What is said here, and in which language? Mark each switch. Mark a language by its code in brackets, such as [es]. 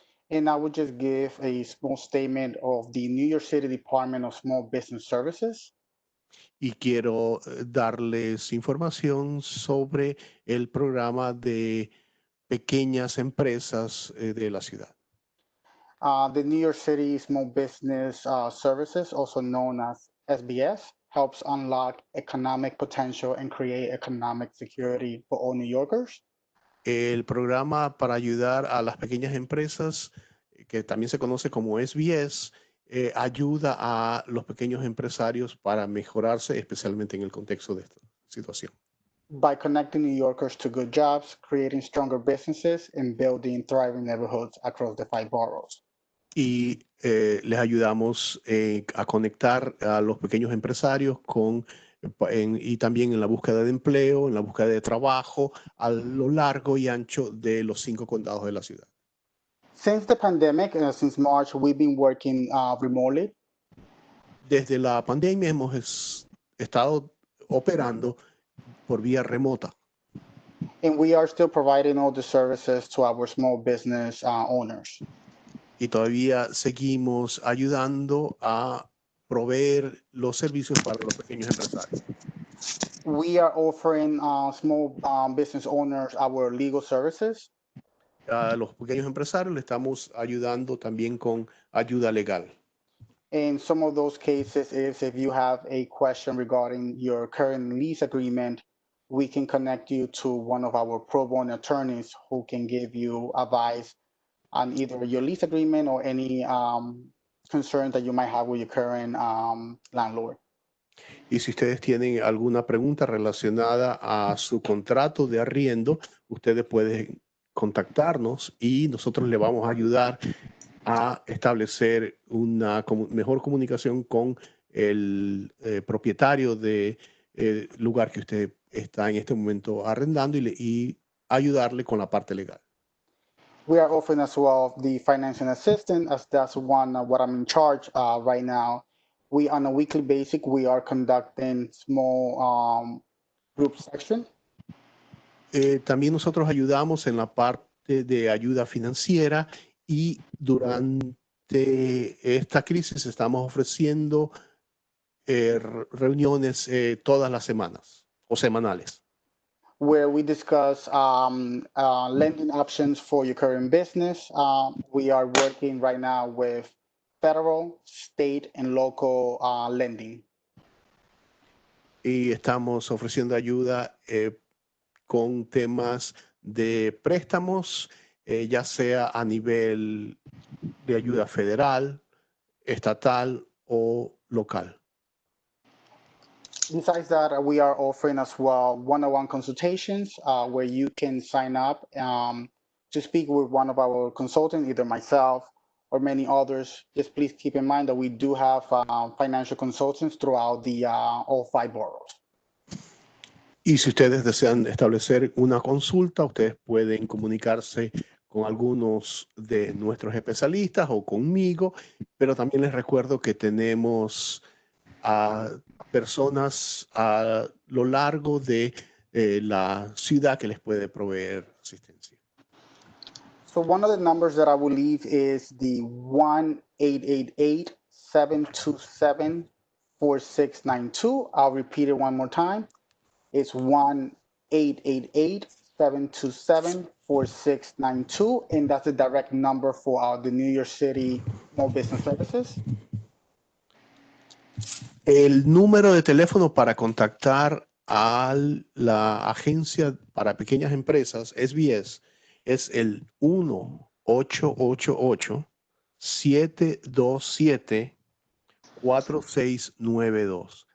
[en] And I would just give a small statement of the New York City Department of Small Business Services. [es] Y quiero darles información sobre el programa de pequeñas empresas de la ciudad. [en] The New York City Small Business Services, also known as SBS, helps unlock economic potential and create economic security for all New Yorkers. [es] El programa para ayudar a las pequeñas empresas, que también se conoce como SBS, ayuda a los pequeños empresarios para mejorarse, especialmente en el contexto de esta situación. [en] By connecting New Yorkers to good jobs, creating stronger businesses, and building thriving neighborhoods across the 5 boroughs. [es] Y les ayudamos a conectar a los pequeños empresarios y también en la búsqueda de empleo, en la búsqueda de trabajo a lo largo y ancho de los 5 condados de la ciudad. [en] Since the pandemic, since March, we've been working remotely. [es] Desde la pandemia hemos estado operando por vía remota. [en] And we are still providing all the services to our small business owners. [es] Y todavía seguimos ayudando a proveer los servicios para los pequeños empresarios. [en] We are offering small business owners our legal services. [es] A los pequeños empresarios le estamos ayudando también con ayuda legal. [en] In some of those cases is if you have a question regarding your current lease agreement, we can connect you to one of our pro bono attorneys who can give you advice on either your lease agreement or any concerns that you might have with your current landlord. [es] Y si ustedes tienen alguna pregunta relacionada a su contrato de arriendo, ustedes pueden contactarnos y nosotros le vamos a ayudar a establecer una mejor comunicación con el propietario del lugar que usted está en este momento arrendando y ayudarle con la parte legal. [en] We are offering as well the financial assistance, as that's what I'm in charge right now. We, on a weekly basis, we are conducting small group section. [es] También nosotros ayudamos en la parte de ayuda financiera y durante esta crisis estamos ofreciendo reuniones todas las semanas o semanales. [en] Where we discuss lending options for your current business. We are working right now with federal, state, and local lending. [es] Y estamos ofreciendo ayuda con temas de préstamos, ya sea a nivel de ayuda federal, estatal o local. [en] Besides that, we are offering as well one-on-one consultations where you can sign up to speak with one of our consultants, either myself or many others, just please keep in mind that we do have financial consultants throughout all 5 boroughs. [es] Y si ustedes desean establecer una consulta, ustedes pueden comunicarse con algunos de nuestros especialistas o conmigo, pero también les recuerdo que tenemos a personas a lo largo de la ciudad que les puede proveer asistencia. [en] So one of the numbers that I will leave is the 1-888-727-4692. I'll repeat it one more time. It's 1-888-727-4692, and that's a direct number for the New York City Small Business Services. [es] El número de teléfono para contactar a la agencia para pequeñas empresas, SBS, es el 1-888-727-4692.